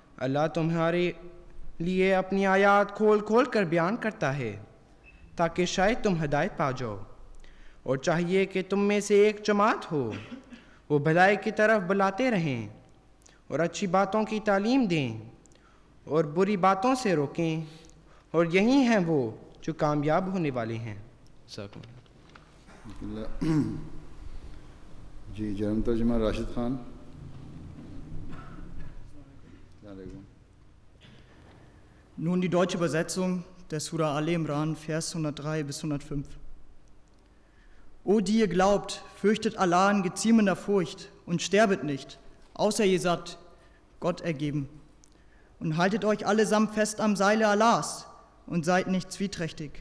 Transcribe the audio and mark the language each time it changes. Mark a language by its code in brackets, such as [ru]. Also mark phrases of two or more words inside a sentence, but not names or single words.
[ur] اسی طرح اللہ لیے اپنی آیات کھول کھول کر بیان کرتا ہے تاکہ شاید تم ہدایت پا جاؤ، اور چاہیے کہ تم میں سے ایک جماعت ہو، وہ بھلائی کی طرف بلاتے رہیں اور اچھی باتوں کی تعلیم دیں اور بری باتوں سے روکیں، اور یہی ہیں وہ جو کامیاب ہونے والے ہیں۔ جی جرم ترجمہ راشد خان۔ السلام علیکم۔ [de] Nun die deutsche Übersetzung der Surah Al-Imran, Vers 103 bis 105. O die ihr glaubt, fürchtet Allah in geziemender Furcht und sterbet nicht, außer ihr seid Gott ergeben. Und haltet euch allesamt fest am Seile Allahs und seid nicht zwieträchtig.